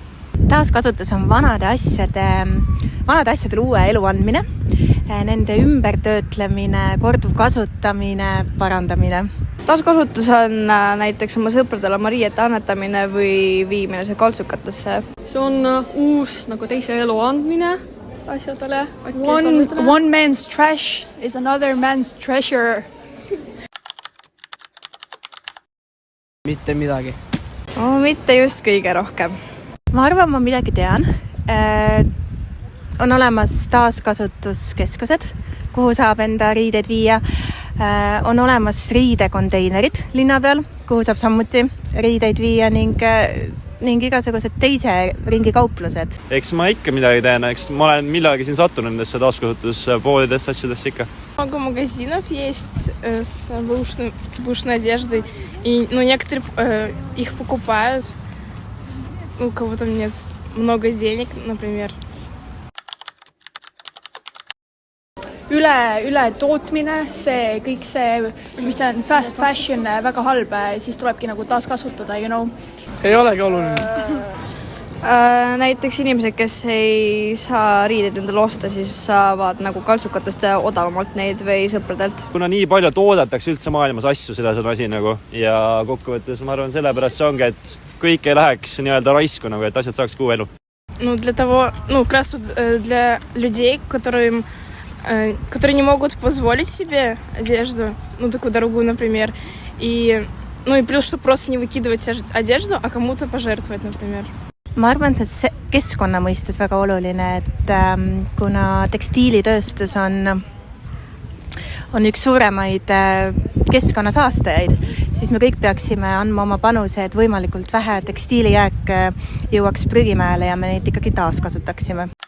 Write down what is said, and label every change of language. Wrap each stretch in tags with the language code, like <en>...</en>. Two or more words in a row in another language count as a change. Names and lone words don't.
<et>Taaskasutus on vanade asjadele uue elu andmine, nende ümbertöötlemine, korduv kasutamine, parandamine. Taaskasutus on näiteks oma sõpradele oma riiete annetamine või viimine see kaltsukatesse. See on uus nagu teise elu andmine asjadele.</et> <en>One man's trash is another man's treasure.</en> <et>Mitte midagi. Mitte just kõige rohkem. Ma arvan, ma midagi tean. On olemas taaskasutuskeskused, kuhu saab enda riideid viia. On olemas riidekonteinerid linna peal, kuhu saab samuti riideid viia ning igasugused teise ringi kauplused. Eks ma ikka midagi teen, eks ma olen millalgi siin sattunud nendesse taaskasutuspoolidesse asjadesse ikka.</et> <ru>Много магазинов есть с бэушной одеждой, и некоторые их покупают, у кого-то нет много денег, например.</ru> <et>Üle tootmine, see kõik see, mis on</et> <en>fast fashion,</en> <et>väga halb, siis tulebki nagu taaskasutada,</et> <en>you know.</en> <et>Ei olegi oluline. Näiteks inimesed, kes ei saa riideid endale osta, siis saavad nagu kaltsukatest odavamalt neid või sõpradelt. Kuna nii palju toodetakse üldse maailmas asju, selles on asi nagu, ja kokkuvõttes ma arvan sellepärast see ongi, et kõik ei läheks nii-öelda raisku, nagu, et asjad saaks uue elu.</et> <ru>Как раз для людей, которые не могут позволить себе одежду, такую дорогую, например, и плюс, чтобы просто не выкидывать одежду, а кому-то пожертвовать, например.</ru> <et>Ma arvan, see keskkonna mõistes väga oluline, et kuna tekstiilitööstus on üks suuremaid keskkonnasaastajaid, siis me kõik peaksime andma oma panuse, et võimalikult vähe tekstiilijääk jõuaks prügimäele ja me neid ikkagi taaskasutaksime.</et>